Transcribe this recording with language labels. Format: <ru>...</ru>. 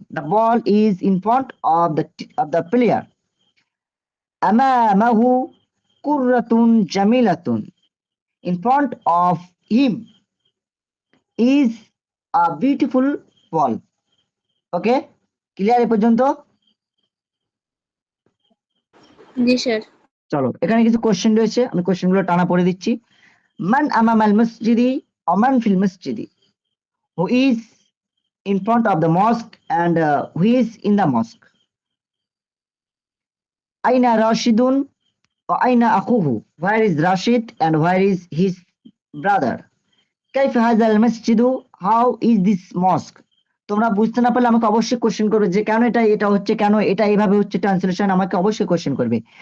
<en>The ball is in front of the player.</en> <ar>أمامه كرة جميلة.</ar> <en>In front of him is a beautiful ball. Okay, clear</en> <bn>এ পর্যন্ত? জি sir. চলো, এখানে কিছু question রয়েছে, আমি কোশ্চেনগুলো টানা পড়ে দিচ্ছি.</bn> <ar>মান আমামাল মসজিদি অমান ফিল মসজিদি.</ar> <en>Who is in front of the mosque and who is in the mosque?</en> <ar>Aina Rashidun or Aina Akhuhu.</ar> <en>Where is Rashid and where is his brother?</en> <ar>Kaif hadha al-masjidu?</ar> <en>How is this mosque?</en> <bn>তোমরা বুঝতে না পারলে আমাকে অবশ্যই question করবে যে কেন এটা হচ্ছে, কেন এটা এইভাবে হচ্ছে, ট্রান্সলেশন আমাকে অবশ্যই কোশ্চেন করবে.</bn>